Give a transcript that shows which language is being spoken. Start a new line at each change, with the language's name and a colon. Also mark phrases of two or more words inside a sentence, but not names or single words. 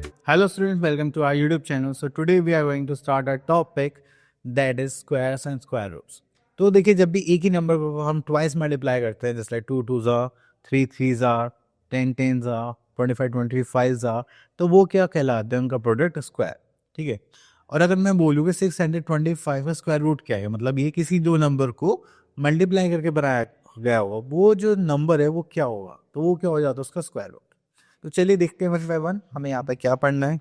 English: Hello students, welcome to our YouTube channel. So today we are going to start our topic that is squares and square roots.
Hindi: तो देखिए जब भी एक ही नंबर को हम
English: twice multiply
Hindi: करते हैं जैसे लाइक
English: 2 2s are 3 3s are 10 10s are 25 25s are
Hindi: तो वो क्या कहलाते हैं उनका
English: product square.
Hindi: ठीक है. और अगर मैं बोलूँ कि 625 का
English: square root
Hindi: क्या है मतलब ये किसी दो नंबर को मल्टीप्लाई करके बनाया गया होगा वो जो नंबर है वो क्या होगा तो वो क्या हो जाता है उसका
English: square root.
Hindi: तो चलिए देखते हैं
English: 1 by 1
Hindi: हमें यहाँ पे क्या पढ़ना है.